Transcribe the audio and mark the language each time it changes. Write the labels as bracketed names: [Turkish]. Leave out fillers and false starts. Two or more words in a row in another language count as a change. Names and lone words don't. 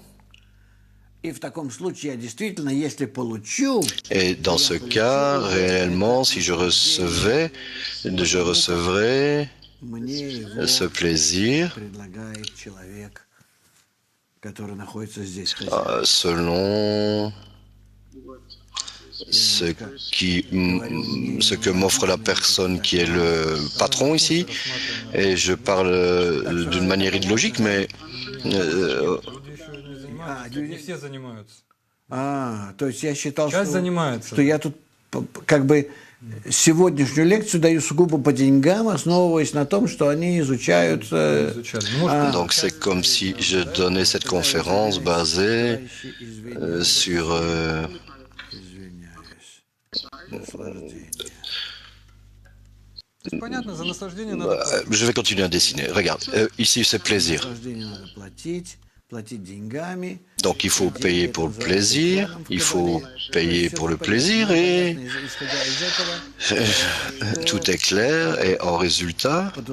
[French] Et dans ce cas, réellement, si je recevrais ce plaisir selon ce que m'offre la personne qui est le patron ici, et je parle d'une manière idéologique, mais [Russian] сегодняшнюю лекцию даю сугубо по деньгам, основываясь на том, что они изучают... [French] Donc c'est comme si je donnais cette conférence basée sur... Je vais continuer à dessiner. Regarde, ici c'est plaisir. Donc il faut payer pour le plaisir, il faut payer pour le plaisir et tout est clair et en résultat,